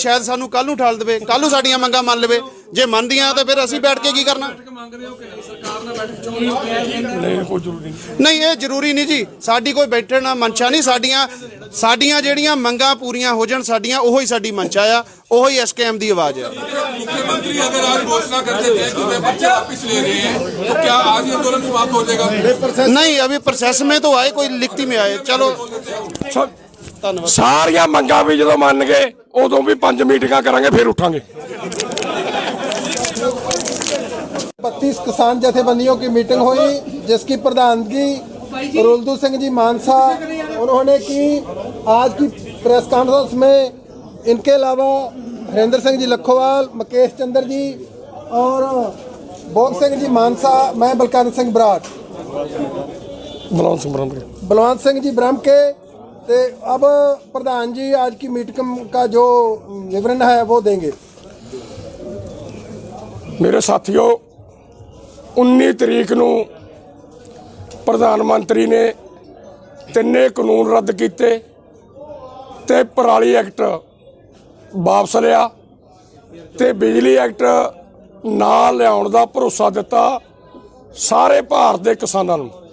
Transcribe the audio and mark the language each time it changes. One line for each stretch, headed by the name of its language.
Punjabi: ਸ਼ਾਇਦ ਸਾਨੂੰ ਕੱਲ ਨੂੰ ਠਾਲ ਦੇਵੇ, ਕੱਲ ਨੂੰ ਸਾਡੀਆਂ ਮੰਗਾਂ ਮੰਨ ਲਵੇ। ਜੇ ਮੰਨਦੀਆਂ ਤਾਂ ਫਿਰ ਅਸੀਂ ਬੈਠ ਕੇ ਕੀ ਕਰਨਾ? ਨਹੀਂ, ਇਹ ਜ਼ਰੂਰੀ ਨਹੀਂ ਜੀ। ਸਾਡੀ ਕੋਈ ਬੈਠਣ ਨਾ ਮਨਸ਼ਾ ਨਹੀਂ। ਸਾਡੀਆਂ ਜਿਹੜੀਆਂ ਮੰਗਾਂ ਪੂਰੀਆਂ ਹੋ ਜਾਣ, ਸਾਡੀਆਂ ਉਹੀ ਸਾਡੀ ਮਨਸ਼ਾ ਆ, ਉਹੀ ਐਸਕੇਐਮ ਦੀ ਆਵਾਜ਼ ਆ।
Hindi: मुख्यमंत्री अगर आज घोषणा कर देते हैं कि वे बच्चे वापस ले रहे हैं, तो क्या आज ये आंदोलन समाप्त हो जाएगा? नहीं, अभी प्रोसेस में तो आए, कोई लिखती में आए। चलो
Punjabi: ਸਾਰੀਆਂ ਮੰਗਾਂ ਵੀ ਜਦੋਂ ਮੰਨ ਗਏ, ਉਦੋਂ ਵੀ 5 ਮੀਟਿੰਗਾਂ ਕਰਾਂਗੇ, ਫਿਰ ਉਠਾਂਗੇ।
Hindi: 32 किसान जथेबंदियों की मीटिंग हुई, जिसकी प्रधानगी रुलदू सिंह जी मानसा उन्होंने की। आज की प्रेस कॉन्फ्रेंस में इनके अलावा हरिंदर सिंह जी लखोवाल, मुकेश चंद्र जी और भोग सिंह जी मानसा, मैं बलकार सिंह बराड़, बलवंत सिंह जी ब्रह्म के। तो अब प्रधान जी आज की मीटिंग का जो विवरण है वो देंगे।
Punjabi: ਮੇਰੇ ਸਾਥੀਓ, 19 ਤਰੀਕ ਨੂੰ ਪ੍ਰਧਾਨ ਮੰਤਰੀ ਨੇ 3 ਕਾਨੂੰਨ ਰੱਦ ਕੀਤੇ ਤੇ ਪਰਾਲੀ ਐਕਟ ਵਾਪਸ ਲਿਆ ਤੇ ਬਿਜਲੀ ਐਕਟ ਨਾਲ ਲਿਆਉਣ ਦਾ ਭਰੋਸਾ ਦਿੱਤਾ ਸਾਰੇ ਭਾਰਤ ਦੇ ਕਿਸਾਨਾਂ ਨੂੰ।